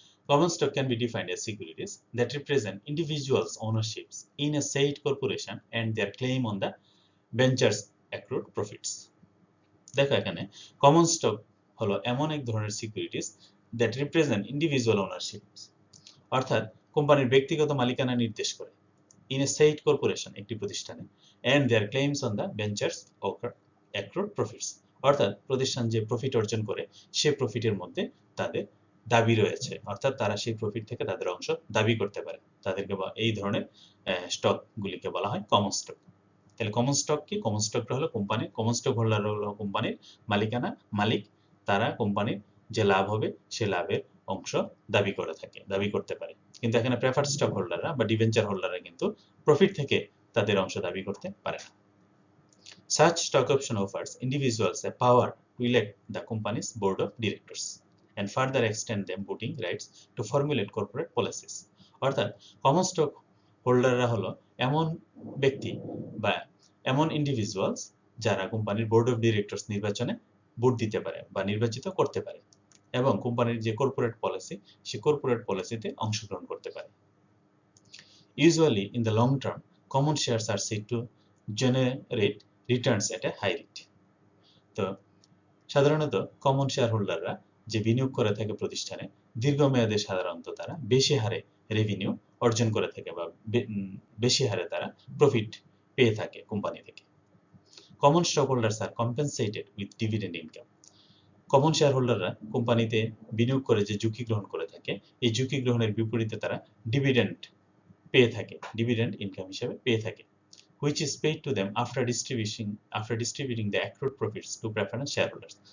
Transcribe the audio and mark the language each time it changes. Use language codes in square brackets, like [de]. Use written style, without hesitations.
[en] Common stock can be defined as securities that represent individuals' ownerships in a said corporation and their claim on the ventures accrued profits. [bn] দেখো এখানে common stock হলো এমন এক ধরনের securities [en] that represent individual ownerships, [bn] অর্থাৎ কোম্পানির ব্যক্তিগত মালিকানা নির্দেশ করে [en] in a said corporation, [bn] একটি প্রতিষ্ঠানে, [en] and their claims on the ventures accrued profits, [bn] অর্থাৎ প্রতিষ্ঠান যে প্রফিট অর্জন করে সে প্রফিটের মধ্যে তাদের দাবি রয়েছে, অর্থাৎ তারা সেই প্রফিট থেকে তাদের অংশ দাবি করতে পারে। তাদেরকে এই ধরনের স্টকগুলিকে বলা হয় কমন স্টক। তাহলে কমন স্টক কি? কমন স্টকটা হলো কোম্পানির, কমন স্টক হোল্ডার হলো কোম্পানির মালিকানা, মালিক, তারা কোম্পানির যে লাভ হবে সে লাভের অংশ দাবি করতে পারে। কিন্তু এখানে প্রেফার্ড স্টক হোল্ডাররা বা ডিবেঞ্চার হোল্ডাররা কিন্তু প্রফিট থেকে তাদের অংশ দাবি করতে পারে না। [en] Such stock option offers individuals a power to elect the company's board of directors and further extend them voting rights to formulate corporate policies. [bn] অর্থাৎ কমন স্টক হোল্ডাররা হলো এমন ব্যক্তি বা এমন ইন্ডিভিজুয়ালস যারা কোম্পানির বোর্ড অফ ডিরেক্টরস নির্বাচনে ভোট দিতে পারে বা নির্বাচিত করতে পারে এবং কোম্পানির যে কর্পোরেট পলিসি সেই কর্পোরেট পলিসিতে অংশগ্রহণ করতে পারে। [en] Usually in the long term, common shares are said to generate returns at a high rate. [bn] তো সাধারণত কমন শেয়ার হোল্ডাররা যে বিনিয়োগ করে থাকে প্রতিষ্ঠানে, দীর্ঘমেয়াদে সাধারণত তারা বেশি হারে রেভিনিউ অর্জন করে থাকে বা বেশি হারে তারা প্রফিট পেয়ে থাকে কোম্পানি থেকে। [en] Common stock holders are compensated with dividend income. [bn] Common share হোল্ডাররা কোম্পানিতে বিনিয়োগ করে যে ঝুঁকি গ্রহণ করে থাকে, এই ঝুঁকি গ্রহণের বিপরীতে তারা ডিভিডেন্ড পেয়ে থাকে, ডিভিডেন্ড ইনকাম হিসেবে পেয়ে থাকে, [en] which is paid to them after distributing the accrued profits to preference shareholders.